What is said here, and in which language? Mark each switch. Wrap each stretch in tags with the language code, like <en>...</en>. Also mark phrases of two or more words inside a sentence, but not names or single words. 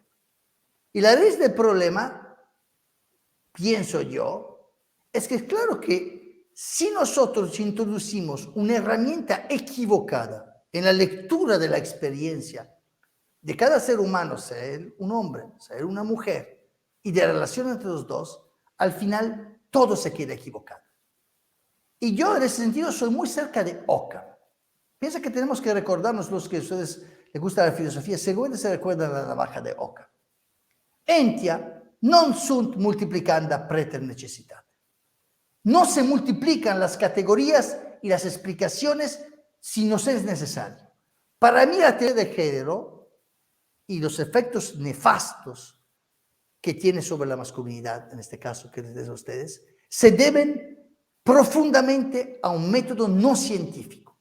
<es>Y la raíz del problema, pienso yo, es que es claro que si nosotros introducimos una herramienta equivocada en la lectura de la experiencia de cada ser humano, ser un hombre, ser una mujer, y de la relación entre los dos, al final todo se queda equivocado. Y yo en ese sentido soy muy cerca de Occam. Piensa que tenemos que recordarnos, los que a ustedes les gusta la filosofía, seguramente se recuerdan la navaja de Occam.</es> <la>Entia non sunt multiplicanda preter necessitate.</la> <es>No se multiplican las categorías y las explicaciones si nos es necesario. Para mí la teoría de género y los efectos nefastos que tiene sobre la masculinidad, en este caso que les de ustedes, se deben profundamente a un método no científico.</es>